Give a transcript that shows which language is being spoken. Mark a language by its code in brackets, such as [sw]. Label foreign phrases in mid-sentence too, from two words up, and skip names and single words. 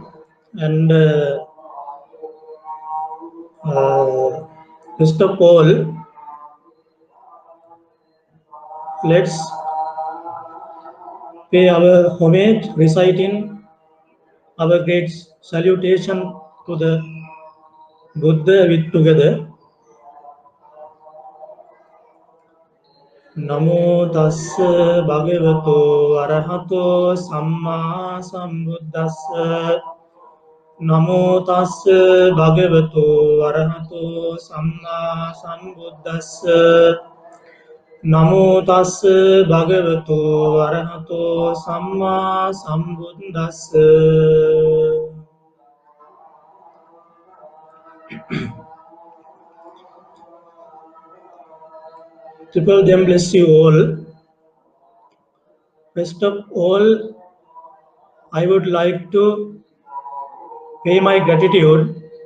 [en] And first of all, let's pay our homage, reciting our great salutation to the Buddha with together. [pi] Namo tassa bhagavato arahato samma sambuddhassa. Namo tassa bhagavato arahato samma sambuddhassa. Namo tassa bhagavato arahato samma sambuddhassa. [en] Triple Gem, bless you all. First of all, I would like to pay my gratitude